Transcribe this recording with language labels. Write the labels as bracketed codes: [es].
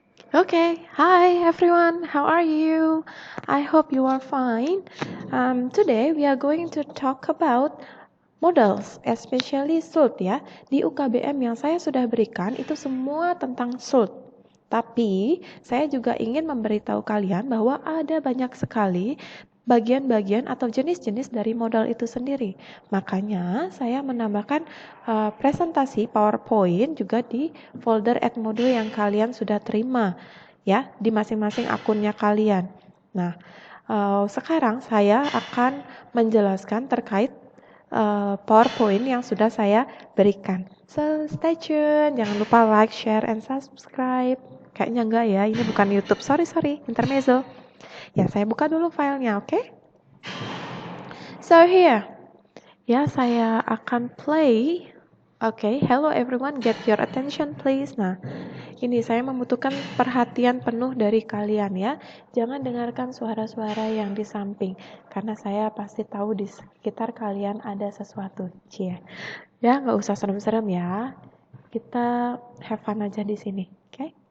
[en] Okay, hi everyone, how are you? I hope you are fine. Today we are going to talk about models, especially SULT ya. [id] Di UKBM yang saya sudah berikan itu semua tentang SULT. Tapi saya juga ingin memberitahu kalian bahwa ada banyak sekali bagian-bagian atau jenis-jenis dari modal itu sendiri. Makanya saya menambahkan presentasi PowerPoint juga di folder add module yang kalian sudah terima ya di masing-masing akunnya kalian. Nah, sekarang saya akan menjelaskan terkait PowerPoint yang sudah saya berikan. [en] So, stay tune. [id] Jangan lupa [en] like, share, and subscribe. [id] Kayaknya enggak ya, ini bukan YouTube. [en] Sorry, intermezzo. [id] Ya, saya buka dulu filenya, oke? [en] Okay? So, here. [id] Ya, saya akan play. [en] Oke, hello everyone, get your attention please. [id] Nah, ini saya membutuhkan perhatian penuh dari kalian ya. Jangan dengarkan suara-suara yang di samping, karena saya pasti tahu di sekitar kalian ada sesuatu. Cie. Ya, nggak usah serem-serem ya. Kita [en] have fun [id] aja di sini, oke?